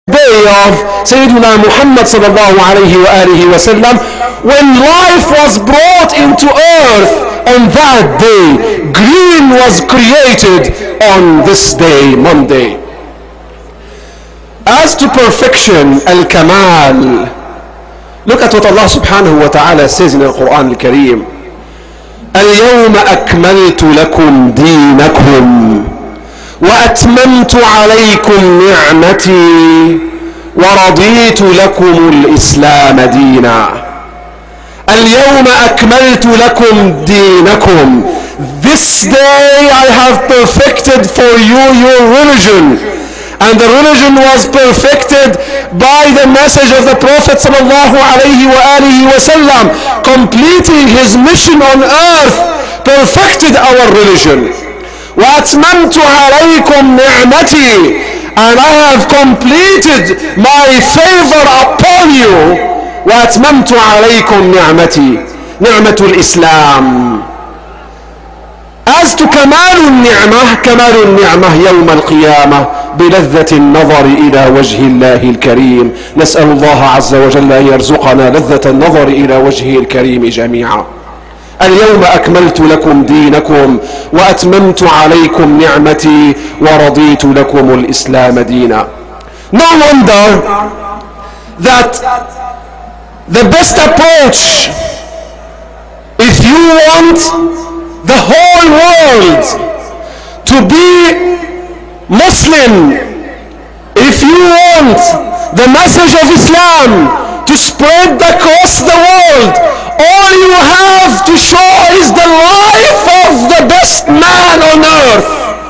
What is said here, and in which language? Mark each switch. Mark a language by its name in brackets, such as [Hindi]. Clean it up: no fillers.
[English] day of Sayyidina Muhammad sallallahu alayhi wa alihi wa sallam, when life was brought into earth on that day. Green was created on this day, Monday. As to perfection, al-kamal, look at what Allah subhanahu wa ta'ala says in the Quran al-Kareem. [Arabic] اليوم أكملت لكم دينكم وأتممت عليكم نعمتي ورضيت لكم الإسلام دينا. اليوم أكملت لكم دينكم. [English] This day I have perfected for you your religion. And the religion was perfected by the message of the Prophet sallallahu alayhi wa alihi wa sallam, completing his mission on earth, perfected our religion. [Arabic] وَأَتْمَمْتُ عَلَيْكُمْ نِعْمَتِي, [English] and I have completed my favor upon you. [Arabic] وَأَتْمَمْتُ عَلَيْكُمْ نِعْمَتِي, نِعْمَةُ الإسلام. [English] As to [Arabic] كمال النعمة, كمال النعمة يوم القيامة بلذة النظر إلى وجه الله الكريم. نسأل الله عز وجل أن يرزقنا لذة النظر إلى وجهه الكريم جميعا. اليوم أكملت لكم دينكم وأتممت عليكم نعمتي ورضيت لكم الإسلام دينا. [English] No wonder that the best approach, if you want the whole world to be Muslim, if you want the message of Islam to spread across the world, all you have to show is the life of the best man on earth.